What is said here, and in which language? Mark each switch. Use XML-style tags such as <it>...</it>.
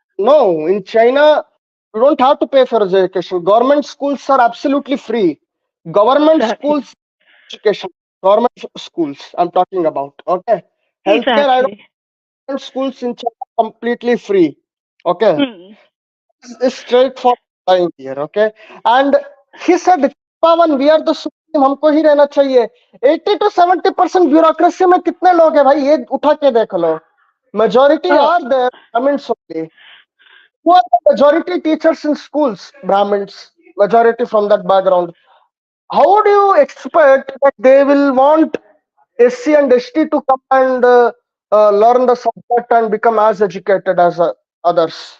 <en>No, in China you don't have to pay for education. Government schools are absolutely free. Government Exactly. schools education, government schools I'm talking about. Okay, healthcare, I don't. Exactly. Schools in China are completely free. Okay, Mm. it's straightforward line here. Okay, and he said, Pawan we are the supreme,</en> <hi>हमको ही रहना चाहिए। 80 to 70% bureaucracy में कितने लोग हैं भाई, ये उठा के देख लो।</hi> <en>Majority Oh, are there Brahmins only. Who are the majority teachers in schools? Brahmins, majority from that background. How do you expect that they will want SC and ST to come and learn the subject and become as educated as others?</en>